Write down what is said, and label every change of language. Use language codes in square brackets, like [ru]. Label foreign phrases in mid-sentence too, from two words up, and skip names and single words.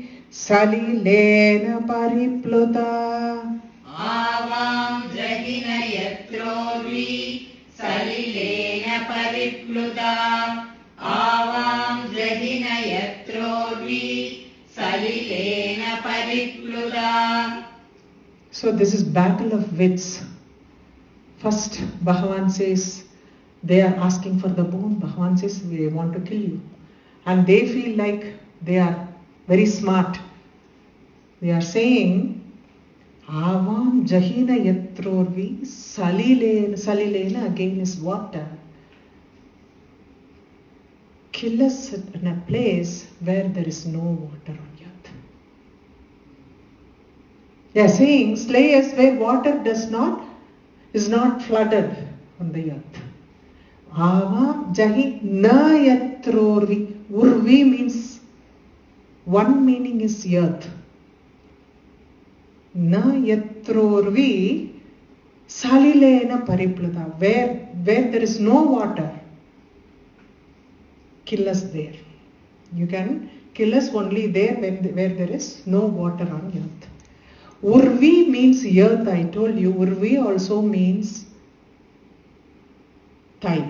[sa] Salilena paripluta. Avam jahina yatrorvi. Salilena paripluda. Avam jahina yatrorvi. Salilena paripluda. [en] So this is battle of wits. First, Bhagavan says, they are asking for the boon. Bhagavan says, they want to kill you. And they feel like they are very smart. They are saying, [sa] Avam jahina yatrorvi salilena. [en] Salilena again is water. Kill us in a place where there is no water on earth. They are saying, slay us where water is not flooded on the earth. [sa] Avam jahina yatrorvi. [en] Urvi means, one meaning is earth. [sa] Na yatrorvi salilena paripluta. [en] Where there is no water, kill us there. You can kill us only there where there is no water on earth. Urvi means earth, I told you. Urvi also means thigh.